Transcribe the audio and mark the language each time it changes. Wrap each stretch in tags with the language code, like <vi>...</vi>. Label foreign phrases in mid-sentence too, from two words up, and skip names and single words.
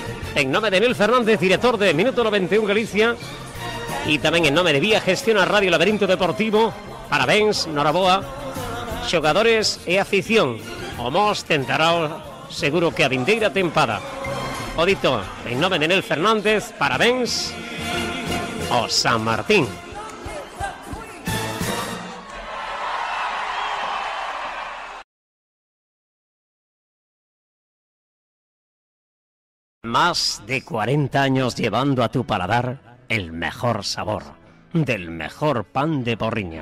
<gl>En nome de Emil Fernández, director de Minuto 91 Galicia, Y tamén en nome de Vía Gestión a Radio Laberinto Deportivo, parabéns, noraboa, xogadores e afición. O Mos tentará seguro que a vindeira tempada. O dito, en nome de Nel Fernández, parabéns ao San Martín.</gl> <es>Más de 40 años llevando a tu paladar el mejor sabor del mejor pan de Porriño.</es>